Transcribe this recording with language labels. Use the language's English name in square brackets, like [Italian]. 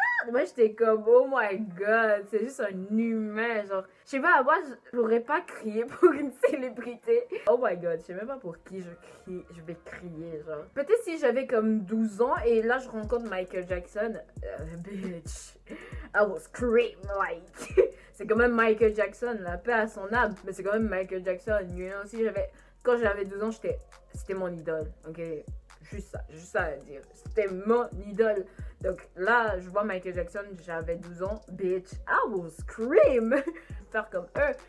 [French] Moi, j'étais comme, [English] oh my god, [French] c'est juste un humain. Genre, je sais pas, moi, j'aurais pas crié pour une célébrité. [English] Oh my god, [French] je sais même pas pour qui je vais crier. Genre, peut-être si j'avais comme 12 ans et là, je rencontre Michael Jackson. [English] Bitch, I will scream like. [French] C'est quand même Michael Jackson, la paix à son âme, mais c'est quand même Michael Jackson. [English] You know, [French] si quand j'avais 12 ans, c'était mon idole, ok? Juste ça à dire. C'était mon idole. Donc là, je vois Michael Jackson, j'avais 12 ans. [English] Bitch, I will scream. [French] Faire comme eux.